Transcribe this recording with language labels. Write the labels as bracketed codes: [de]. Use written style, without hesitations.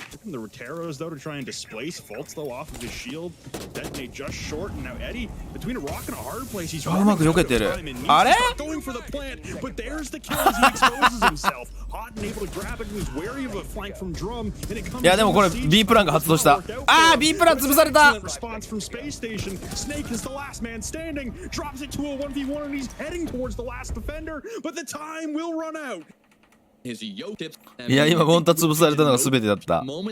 [en] Looking the Roteros though to try and displace Fultz though off of his shield. Detonate just short, and now Eddie between a rock and a hard place. He's [ja] うまく避けてる。あれ？ [en] going for the plant, but there's the kill as he exposes himself. Hot and able to grab it, and he's wary of a flank from Drum. And it comes. [ja] いやでもこれ B プランが発動した。ああ B プラン潰された。 [en] Response from Space Station. Snake is the last man standing. Drops it to a 1v1, and he's heading towards the last defender. But the time will run out. [ja] いや今モンタ潰されたのが全てだった。